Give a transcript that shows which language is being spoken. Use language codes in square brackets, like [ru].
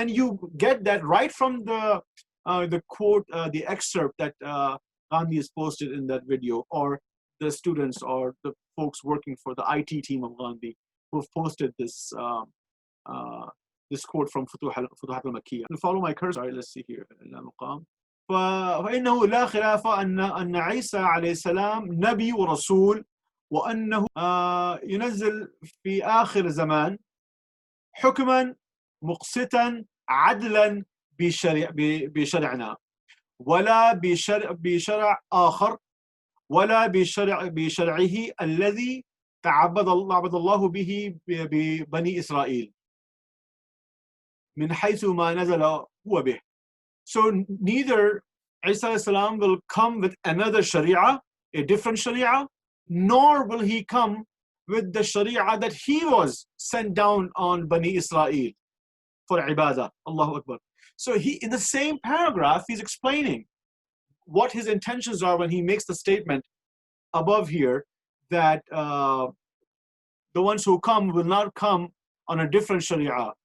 [en] And you get that right from the quote, the excerpt that Ghamdi has posted in that video, or the students or the folks working for the IT team of Ghamdi who have posted this this quote from Futuhat al-Makkiyah. Follow my cursor. Let's see here. [ar] فإنه لا خلاف أن عيسى عليه السلام نبي ورسول وأنه ينزل في آخر زمان حكما مقسطا عدلا بشرعنا ولا بشرع آخر ولا بشرعه الذي تعبد الله به ببني إسرائيل من حيث ما نزل هو به. [en] So neither Isa salam will come with another Sharia, a different Sharia, nor will he come with the Sharia that he was sent down on Bani Israel for ibadah. Allahu Akbar. So he, in the same paragraph, he's explaining what his intentions are when he makes the statement above here that the ones who come will not come on a different Sharia.